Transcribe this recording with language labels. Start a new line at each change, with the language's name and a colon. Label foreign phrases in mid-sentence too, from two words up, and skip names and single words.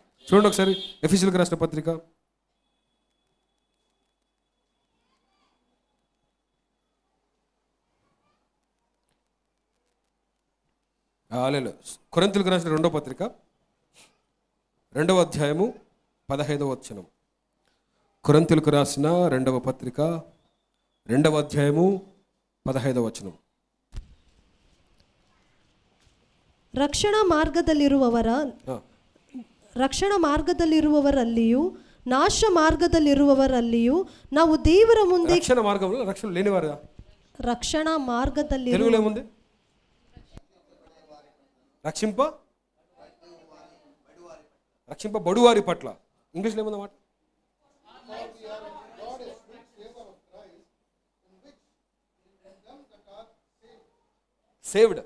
Telugu: చూడండి ఒకసారి ఎఫెసీయులకు రాసిన పత్రిక 2 కొరింథీయులకు రాసిన 2వ పత్రిక 2వ అధ్యాయము 15వ వచనం. కొరింథీయులకు రాసిన 2వ పత్రిక 2వ అధ్యాయము 15వ వచనం.
Kannada: ರಕ್ಷಣಾ ಮಾರ್ಗದಲ್ಲಿರುವವರಲ್ಲಿಯೂ ನಾಶ ಮಾರ್ಗದಲ್ಲಿರುವವರಲ್ಲಿಯೂ ನಾವು ದೇವರ ಮುಂದೆ
Telugu: రక్షణ మార్గంలో రక్షణ లేనివారు
Kannada: ರಕ್ಷಣಾ ಮಾರ್ಗದಲ್ಲಿ
Telugu: తెలుగులో ఏముంది? రక్షింపబడువారి పట్ల. ఇంగ్లీష్లో ఏముంది మాట? సేవ్డ్.